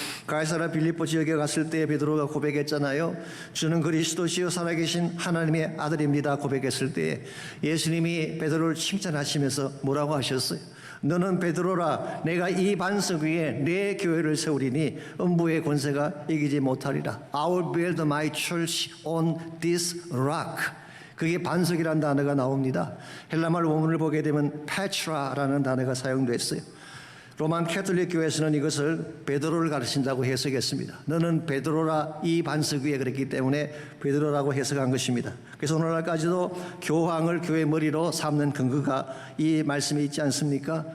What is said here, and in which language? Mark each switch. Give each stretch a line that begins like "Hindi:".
Korean: 가이사랴 빌립보 지역에 갔을 때 베드로가 고백했잖아요. 주는 그리스도시요 살아계신 하나님의 아들입니다 고백했을 때 예수님이 베드로를 칭찬하시면서 뭐라고 하셨어요? 너는 베드로라 내가 이 반석 위에 내 교회를 세우리니 음부의 권세가 이기지 못하리라.
English: I will build my church on this rock.
Korean: 그게 반석이라는 단어가 나옵니다. 헬라말 원문을 보게 되면 페트라라는 단어가 사용됐어요. 로만 캐톨릭 교회에서는 이것을 베드로를 가르친다고 해석했습니다. 너는 베드로라 이 반석 위에 그랬기 때문에 베드로라고 해석한 것입니다. 그래서 오늘날까지도 교황을 교회 머리로 삼는 근거가 이 말씀에 있지 않습니까?